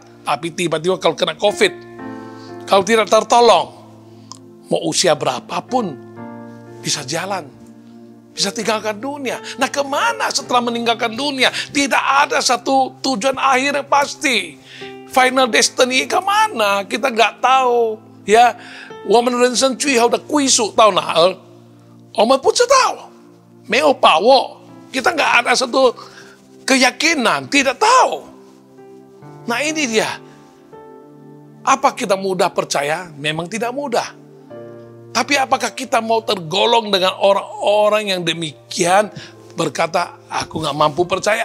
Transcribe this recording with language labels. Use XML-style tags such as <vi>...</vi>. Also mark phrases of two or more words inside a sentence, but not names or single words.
<id>Tapi tiba-tiba kalau kena COVID, kalau tidak tertolong, mau usia berapapun bisa jalan, bisa tinggalkan dunia. Nah, kemana setelah meninggalkan dunia? Tidak ada satu tujuan akhir yang pasti.</id> <en>Final destiny</en> <id>kemana? Kita nggak tahu. Ya,</id> <zh>我們人生最後的歸屬到哪兒？我們不知道，沒有把握。</zh> <id>Kita nggak ada satu keyakinan, tidak tahu. Nah ini dia. Apa kita mudah percaya? Memang tidak mudah. Tapi apakah kita mau tergolong dengan orang-orang yang demikian berkata, aku gak mampu percaya.</id>